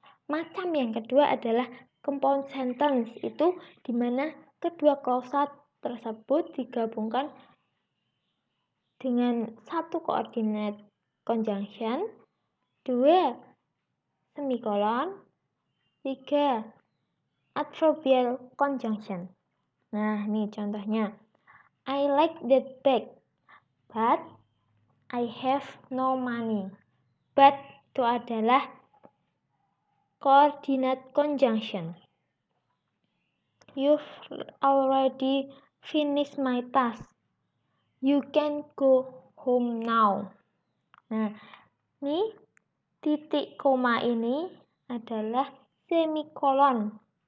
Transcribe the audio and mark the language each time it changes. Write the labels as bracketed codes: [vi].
[id] Macam yang kedua adalah compound sentence, itu di mana kedua klausa tersebut digabungkan dengan satu koordinat conjunction, 2 semikolon, 3 adverbial conjunction. Nah, ini contohnya. [en] I like that bag, but I have no money. [id] But itu adalah koordinat conjunction. [en] You've already finished my task. You can go home now. [id] Nah, ini titik koma ini adalah semikolon.